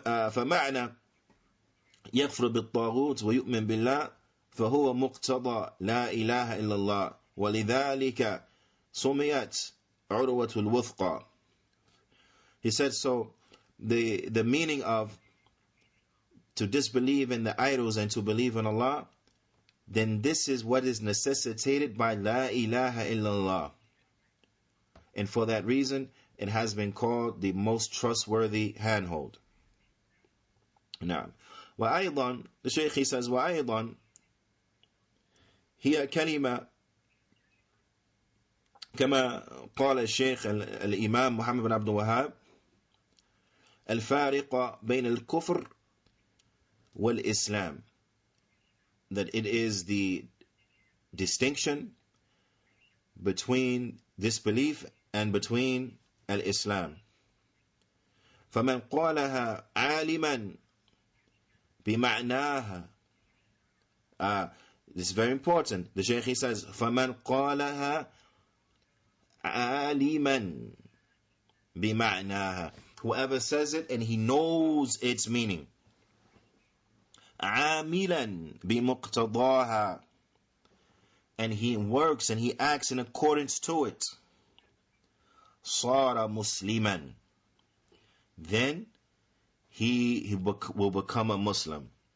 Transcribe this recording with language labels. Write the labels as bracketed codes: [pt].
[ar] فمعنى يكفر بالطاغوت ويؤمن بالله فهو مقتضى لا إله إلا الله, ولذلك سميت عروة الوثقى. [en] He said, so the meaning of to disbelieve in the idols and to believe in Allah, then this is what is necessitated by La ilaha illallah. And for that reason, it has been called the most trustworthy handhold. [ar] Now, وأيضا, [en] the Shaykh he says, [ar] وأيضا هي كلمة كما قال الشيخ الإمام محمد بن عبد الوهاب الفارقة بين الكفر والإسلام, [en] that it is the distinction between disbelief and between al-Islam. [ar] فمن قالها عالما بمعناها, [en] this is very important. The Shaykh he says [ar] فمن قالها عالما بمعناها, [en] whoever says it and he knows its meaning, [ar] عاملا بمقتضاها, [en] and he works and he acts in accordance to it, [ar] صار مسلما, [en] then he will become a Muslim.